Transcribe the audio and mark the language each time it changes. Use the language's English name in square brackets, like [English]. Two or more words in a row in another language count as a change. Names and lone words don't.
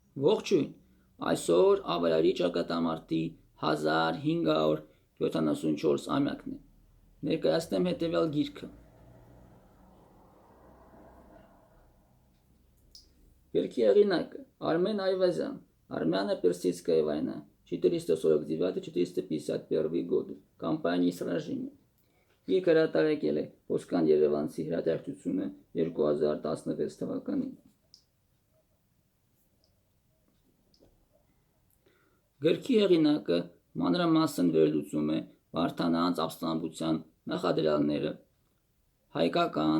[Armenian] Ողջույն, այսօր ավարարի ճակատամարտի 1574 ամյակն է, ներկայացնեմ հետևյալ գիրքը։ Գրքի հեղինակը Արմեն Այվազյան, [Russian] Армяно-Персидская война, 449-451 годы, кампании сражения։ [Armenian] Գիրքը հրատարակել է Ոսկան Երևանցի հրատարակչությունը 2016 թվականին։ Գրքի հեղինակը մանրամասն վերլուծում է Վարդանանց ապստամբության նախադրյալները, հայկական